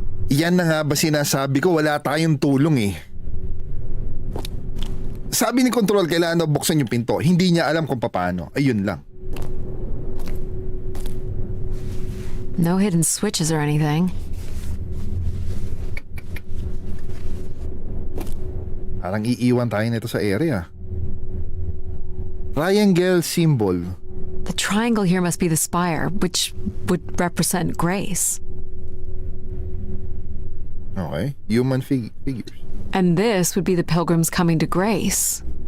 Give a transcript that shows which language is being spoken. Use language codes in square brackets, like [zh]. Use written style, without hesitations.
[tl] Yan na nga ba sinasabi ko, wala tayong tulong eh. Sabi ni Control, kailangan daw buksan yung pinto. Hindi niya alam kung paano. Ayun lang. [en] No hidden switches or anything. [tl] Parang iiwan tayo nito sa area. [en] Triangle symbol. The triangle here must be the spire, which would represent Grace. Okay. Human figures. And this would be the pilgrims coming to Grace.